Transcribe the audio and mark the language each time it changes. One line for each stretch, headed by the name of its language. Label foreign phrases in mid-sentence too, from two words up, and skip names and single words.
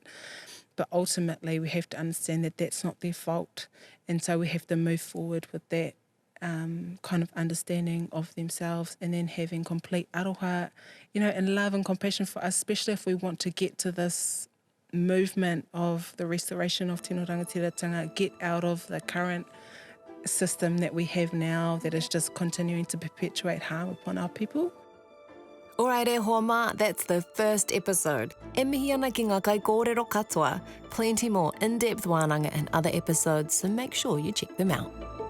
English: But ultimately, we have to understand that that's not their fault. And so we have to move forward with that kind of understanding of themselves, and then having complete aroha, and love and compassion for us, especially if we want to get to this movement of the restoration of
Māori: tino rangatiratanga,
English: get out of the current system that we have now that is just continuing to perpetuate harm upon our people. Alright,
Māori: hoa mā,
English: that's the first episode.
Māori: E mihi ana ki ngā kai kōrero katoa.
English: Plenty more in-depth wānanga and other episodes, so make sure you check them out.